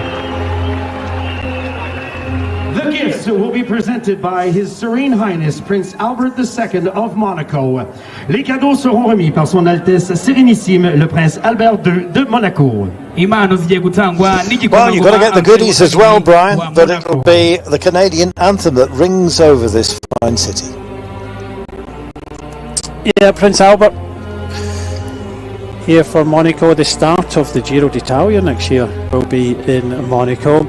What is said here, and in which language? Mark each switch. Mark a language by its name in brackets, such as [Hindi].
[English] The gifts will be presented by His Serene Highness Prince Albert II of Monaco. [French] Les cadeaux seront remis par Son Altesse Sérénissime le Prince Albert II de Monaco. [Kinyarwanda] impano zigiye gutangwa [English] Well, you've got to get the goodies as well, Brian, but it'll be the Canadian anthem that rings over this fine city. Yeah, Prince Albert here for Monaco. The start of the Giro d'Italia next year will be in Monaco.